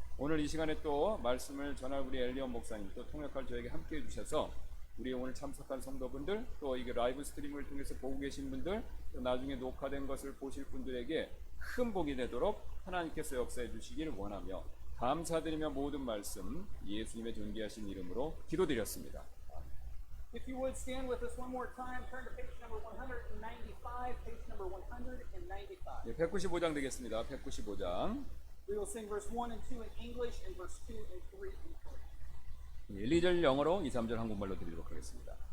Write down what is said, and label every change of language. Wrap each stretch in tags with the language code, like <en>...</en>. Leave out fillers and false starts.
<ko>오늘 이 시간에 또 말씀을 전할 우리 엘리언 목사님 또 통역할 저에게 함께해 주셔서 우리 오늘 참석한 성도분들 또 이게 라이브 스트리밍을 통해서 보고 계신 분들 또 나중에 녹화된 것을 보실 분들에게 큰 복이 되도록 하나님께서 역사해 주시기를 원하며 감사드리며 모든 말씀 예수님의 존귀하신 이름으로 기도드렸습니다.</ko> <en>If you would stand with us one more time, turn to page number 195, page number 195.</en> <ko>예, 195장 되겠습니다. 195장.</ko> <en>We will sing verse 1 and 2 in English and verse 2 and 3 in Korean.</en> <ko>1, 2절 영어로 2, 3절 한국말로 드리도록 하겠습니다.</ko>